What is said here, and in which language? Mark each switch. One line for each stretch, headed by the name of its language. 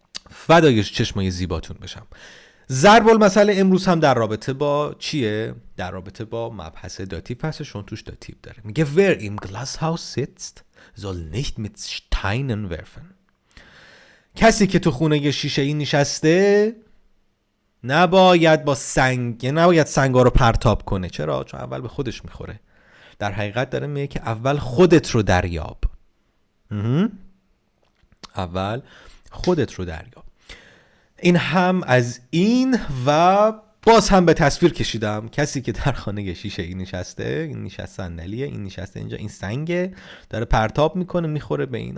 Persian: فدای چشمای زیباتون بشم. ضرب المثل امروز هم در رابطه با چیه؟ در رابطه با مبحث داتیو هست، چون توش داتیو داره. میگه
German: wer im Glashaus sitzt soll nicht mit Steinen werfen.
Persian: کسی که تو خونه شیشه‌ای نشسته نباید سنگا رو پرتاب کنه. چرا؟ چون اول به خودش میخوره. در حقیقت داره میگه که اول خودت رو دریاب. اول خودت رو دریاب. این هم از این و باز هم به تصویر کشیدم کسی که در خانه شیشه ای نشسته، این نشسته صندلیه، این نشسته اینجا، این سنگه، داره پرتاب میکنه، میخوره به این.